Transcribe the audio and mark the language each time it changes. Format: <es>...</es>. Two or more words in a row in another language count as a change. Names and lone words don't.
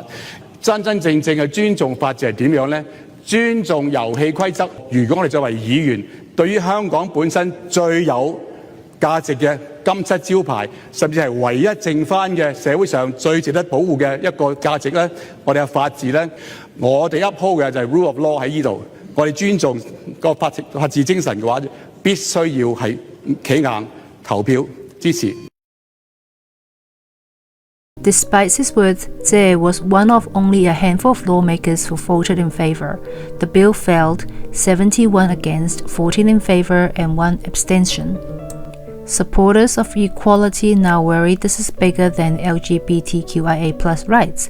<yue>真真正正嘅尊重法治係點樣呢？尊重遊戲規則。如果我哋作為議員，對於香港本身最有價值嘅金漆招牌，甚至係唯一剩翻嘅社會上最值得保護嘅一個價值呢，我哋嘅法治呢，我哋uphold嘅就係</yue> <en>rule of law</en> <yue>喺呢度。我哋尊重個法治精神嘅話，必須要係企硬投票支持。</yue> <en>Despite his words, Tse was one of only a handful of lawmakers who voted in favor. The bill failed, 71 against, 14 in favor, and 1 abstention. Supporters of equality now worry this is bigger than LGBTQIA+ rights.</en>